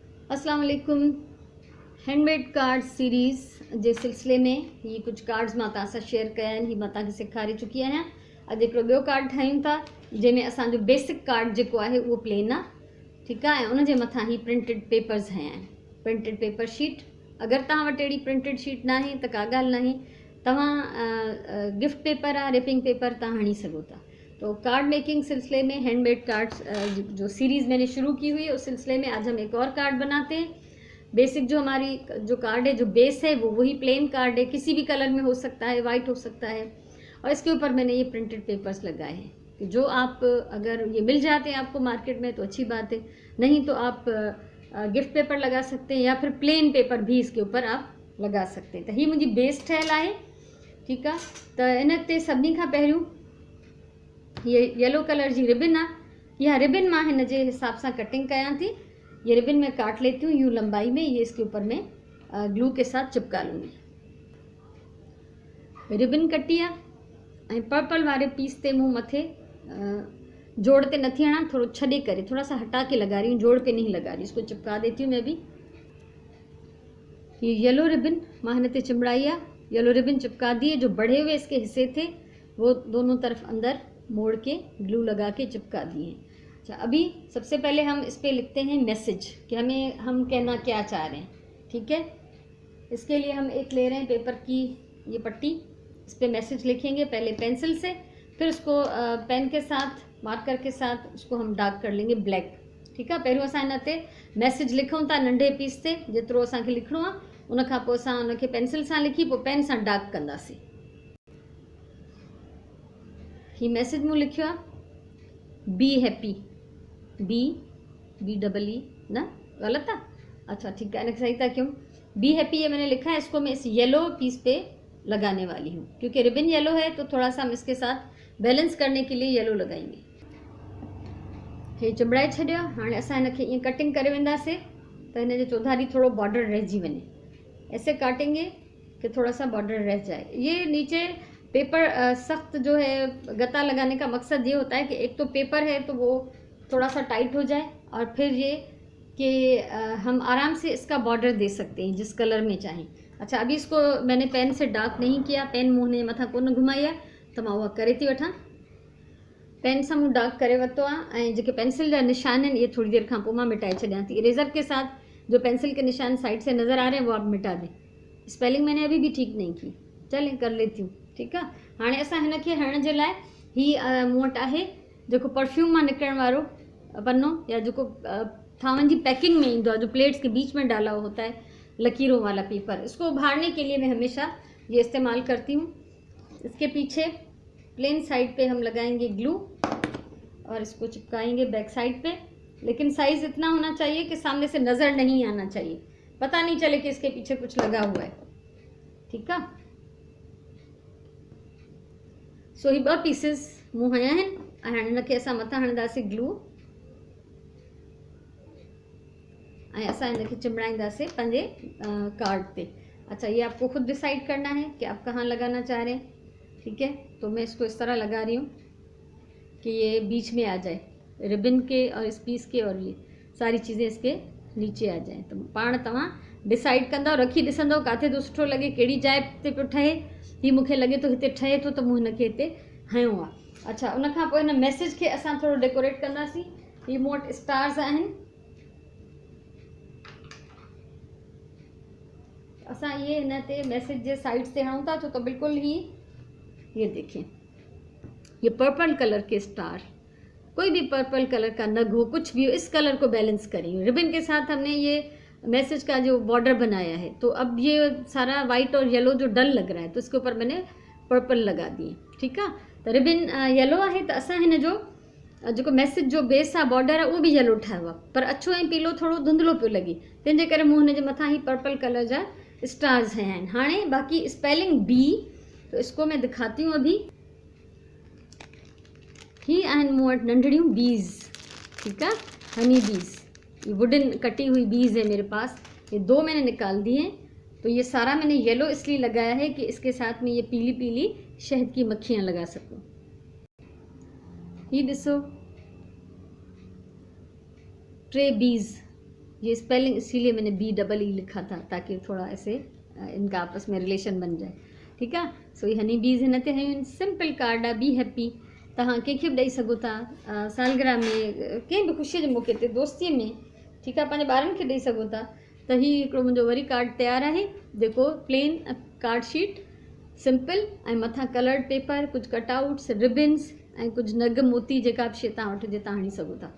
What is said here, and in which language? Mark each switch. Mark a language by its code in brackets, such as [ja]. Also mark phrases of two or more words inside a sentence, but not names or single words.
[ar] السلام عليكم. [en] handmade card series [sd] जे सिलसिले में ये कुछ कार्ड्स मां तव्हां सां शेयर कया आहिनि। ही मां तव्हांखे सेखारे चुकी आहियां। अॼु हिकिड़ो ॿियो कार्ड ठाहियूं था जंहिंमें असांजो बेसिक कार्ड जेको आहे उहो प्लेन आहे, ठीकु आहे। ऐं उनजे मथां ही [en] printed papers [sd] हया आहिनि, [en] printed paper sheet. [sd] अगरि तव्हां वटि अहिड़ी [en] printed sheet [sd] न आहे त का ॻाल्हि न आहे, तव्हां [en] gift paper [sd] आहे, [en] wrapping paper [sd] तव्हां हणी सघो था। [hi] तो [en] card making [hi] सिलसिले में [en] handmade cards [hi] जो सीरीज़ मैंने शुरू की हुई है, उस सिलसिले में आज हम एक और कार्ड बनाते हैं। बेसिक जो हमारी जो कार्ड है, जो बेस है, वो वही [en] plain card [hi] है, किसी भी कलर में हो सकता है, वाइट हो सकता है। और इसके ऊपर मैंने ये [en] printed papers [hi] लगाए हैं कि जो आप अगर ये मिल जाते हैं आपको मार्केट में तो अच्छी बात है, नहीं तो आप [en] gift paper [hi] लगा सकते हैं या फिर [en] plain paper [hi] भी इसके ऊपर आप लगा सकते हैं। [sd] तो ही मुझी बेस ठहियल है, ठीक है। तो इन ते सभिनी खां पहिरियों ये [en] yellow color [sd] जी रिबिन आ। यह रिबिन मां हिन जे हिसाब सां कटिंग कयां थी। [hi] ये रिबिन मैं काट लेती हूँ यूँ लंबाई में। ये इसके ऊपर मैं ग्लू के साथ चिपका लूँगी। [sd] रिबिन कटी आहे ऐं पर्पल वारे पीस ते मूं मथे जोड़ ते नथी हणा, थोड़ा छॾे करे [hi] थोड़ा सा हटा के लगा रही [sd] हूँ, जोड़ पे नहीं लगा रही। [hi] इसको चिपका देती हूँ मैं भी। [sd] ये [en] yellow ribbon [sd] मां हिन ते चिमड़ाई है। [en] yellow ribbon [hi] चिपका दिए। जो बढ़े हुए इसके हिस्से थे वो दोनों तरफ अंदर मोड़ के ग्लू लगा के चिपका दिए। अच्छा, अभी सबसे पहले हम इस पे लिखते हैं मैसेज कि हम कहना क्या चाह रहे हैं, ठीक है। इसके लिए हम एक ले रहे हैं पेपर की ये पट्टी, इस पे मैसेज लिखेंगे पहले पेंसिल से, फिर उसको पेन के साथ, मार्कर के साथ उसको हम डार्क कर लेंगे ब्लैक, ठीक है। [sd] पहिरियों असां हिन ते मैसेज लिखूं था नंढे पीस ते, जेतिरो असांखे लिखणो आहे। उन खां पोइ असां उनखे पेंसिल सां लिखी पोइ पेन सां डार्क कंदासीं। ही मैसेज मूं लिखियो आहे [en] be happy, B double E [sd] न गलत है। [hi] अच्छा ठीक है, इनके सही था क्यों। [en] be happy [hi] ये मैंने लिखा है। इसको मैं इस [en] yellow piece [hi] पे लगाने वाली हूँ क्योंकि रिबिन येलो है, तो थोड़ा सा हम इसके साथ बैलेंस करने के लिए येलो लगाएंगे। [sd] ये चिमड़ाए छॾियो। हाणे असां हिनखे ईअं कटिंग करे वेंदासीं त हिन जो चौधारी थोड़ो बॉर्डर रहिजी वञे। [hi] ऐसे काटेंगे कि थोड़ा सा बॉर्डर रह जाए। ये नीचे पेपर सख्त जो है गत्ता लगाने का मकसद ये होता है कि एक तो पेपर है तो वो थोड़ा सा टाइट हो जाए, और फिर ये कि हम आराम से इसका बॉर्डर दे सकते हैं जिस कलर में चाहें। अच्छा, अभी इसको मैंने पेन से डार्क नहीं किया, [sd] पेन मुँह ने मथा कोन घुमाई आहे, तो मां उहा करे थी वठां। पेन से मूं डार्क करे वरितो आहे ऐं जेके पेंसिल जा निशान आहिनि ये थोड़ी देर खां पोइ मां मिटाए छॾियां थी। [hi] इरेजर के साथ जो पेंसिल के निशान साइड से नज़र आ रहे हैं वो आप मिटा दें। स्पेलिंग मैंने अभी भी ठीक नहीं की, चलें कर लेती हूँ, ठीक है। [sd] हाणे असां हिनखे हणण जे लाइ ही मूं वटि आहे जेको परफ्यूम मां निकिरण वारो पन्नो, [hi] या जो थावन की पैकिंग में इंदो है, जो प्लेट्स के बीच में डाला हुआ होता है, [en] लकीरों वाला पेपर। [hi] इसको उभारने के लिए मैं हमेशा ये इस्तेमाल करती हूँ। इसके पीछे [en] plain side [hi] पे हम लगाएंगे ग्लू और इसको चिपकाएंगे [en] back side [hi] पे, लेकिन साइज़ इतना होना चाहिए कि सामने से नज़र नहीं आना चाहिए, पता नहीं चले कि इसके पीछे कुछ लगा हुआ है, ठीक है। [sd] सो ही ॿ पीसिस मूं हया आहिनि ऐं हाणे हिनखे असां मथां हणंदासीं ग्लू ऐं असां हिनखे चिमड़ाईंदासीं पंहिंजे कार्ड पे। [hi] अच्छा, ये आपको खुद डिसाइड करना है कि आप कहाँ लगाना चाह रहे हैं, ठीक है। तो मैं इसको इस तरह लगा रही हूँ कि ये बीच में आ जाए, रिबिन के और इस पीस के, और ये सारी चीज़ें इसके नीचे आ जाए। [sd] तो पाण तव्हां डिसाइड कंदव, रखी ॾिसंदव काथे तो सुठो लगे, कहिड़ी जाइ ते पियो ठहे। ही मूंखे लगे तो हिते ठहे तो, त मूं हिनखे हिते हयो आहे। अच्छा, उन खां पोइ हिन मैसेज खे असां थोरो डेकोरेट कंदासीं। ही मूं वटि स्टार्स आहिनि, असां ये हिन ते मैसेज जे साइड से हणूं था [hi] तो बिल्कुल ही ये देखें, ये [en] purple color [hi] के स्टार, कोई भी [en] purple color [hi] का नग हो, कुछ भी हो, इस कलर को बैलेंस करेंगे। रिबिन के साथ हमने ये मैसेज का जो बॉर्डर बनाया है, तो अब ये सारा वाइट और येलो जो डल लग रहा है, तो इसके ऊपर मैंने पर्पल लगा दिए, ठीक है। [sd] तो रिबिन येलो है, तो असां हिन जो मैसेज जो बेस आहे बॉर्डर आहे, वो भी येलो ठाहियो आहे, पर अछो ऐं पीलो थोड़ो धुंधलो पियो लगे, तंहिंजे करे मूं हिन जे मथां ही [en] purple color [sd] जा स्टार्स हया आहिनि। हाणे बाकी स्पेलिंग बी, [hi] तो इसको मैं दिखाती हूँ अभी। [sd] ही आहिनि मूं वटि नंढड़ियूं बीज, ठीक है, [en] honey bees. [hi] ये [en] wooden cut [hi] हुई बीज है मेरे पास, ये 2 मैंने निकाल दी हैं। तो ये सारा मैंने येलो इसलिए लगाया है कि इसके साथ में ये पीली पीली शहद की मक्खियाँ लगा सकूँ। ये ॾिसो 3 बीज ये स्पेलिंग इसीलिए मैंने BEE लिखा था ताकि थोड़ा ऐसे इनका आपस में रिलेशन बन जाए। [sd] ठीक आहे। सो ये [en] honey bees [sd] हिन ते हयूं [en] simple card [sd] आहे, [en] be happy. [sd] तव्हां कंहिंखे बि ॾेई सघो था, सालगिरह में, कंहिं बि ख़ुशीअ जे मौक़े ते, दोस्तीअ में। ठीकु आहे, पंहिंजे ॿारनि खे ॾेई सघो था। त हीउ हिकिड़ो मुंहिंजो वरी कार्ड तयारु आहे, जेको [en] plain card sheet simple [sd] ऐं मथां [en] colored paper, [sd] कुझु कटआउट्स, रिबन्स ऐं कुझु नग मोती, जेका बि शइ तव्हां वटि हुजे तव्हां हणी सघो था।